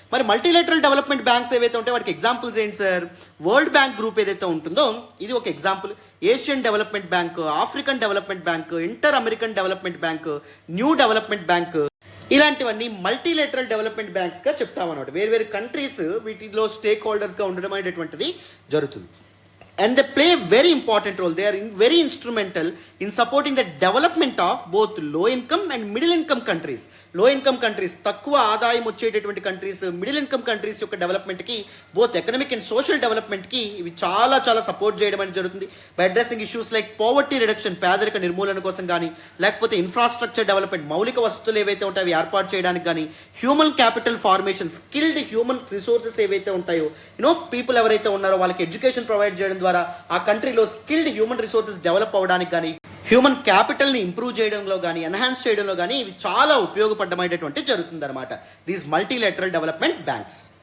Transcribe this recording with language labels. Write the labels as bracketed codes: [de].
[te] మరి multilateral development banks ఏవైతే ఉంటాయో వాటికి ఎగ్జాంపుల్స్ ఏంటి సార్? వరల్డ్ బ్యాంక్ గ్రూప్ ఏదైతే ఉంటుందో ఇది ఒక example, Asian development bank, African development bank, inter American development bank, new development bank, ఇలాంటివన్నీ మల్టీలేటరల్ డెవలప్మెంట్ బ్యాంక్స్గా చెప్తామన్నమాట. వేరు వేరు కంట్రీస్ వీటిలో స్టేక్ హోల్డర్స్గా ఉండడం అనేటటువంటిది జరుగుతుంది. [en] And they play a very important role. They are very instrumental in supporting the development of both low income and middle income countries. [te] Low income countries, తక్కువ ఆదాయం వచ్చేటటువంటి కంట్రీస్, మిడిల్ ఇన్కమ్ కంట్రీస్ యొక్క డెవలప్మెంట్కి, both economic and social డెవలప్మెంట్కి ఇవి చాలా చాలా support చేయడం అనేది జరుగుతుంది. [en] by addressing issues like poverty reduction, [te] పేదరిక నిర్మూలన కోసం కానీ, లేకపోతే ఇన్ఫ్రాస్ట్రక్చర్ డెవలప్మెంట్, మౌలిక వసతులు ఏవైతే ఉంటాయో అవి ఏర్పాటు చేయడానికి కానీ, human capital formation, skilled human resources ఏవైతే ఉంటాయో, పీపుల్ ఎవరైతే ఉన్నారో వాళ్ళకి ఎడ్యుకేషన్ ప్రొవైడ్ చేయడం ద్వారా ఆ కంట్రీలో స్కిల్డ్ హ్యూమన్ రిసోర్సెస్ డెవలప్ అవ్వడానికి కానీ, హ్యూమన్ క్యాపిటల్ని ఇంప్రూవ్ చేయడంలో కానీ, ఎన్హాన్స్ చేయడంలో కానీ ఇవి చాలా ఉపయోగపడమైనటువంటి జరుగుతుంది అనమాట [en] These multilateral development banks.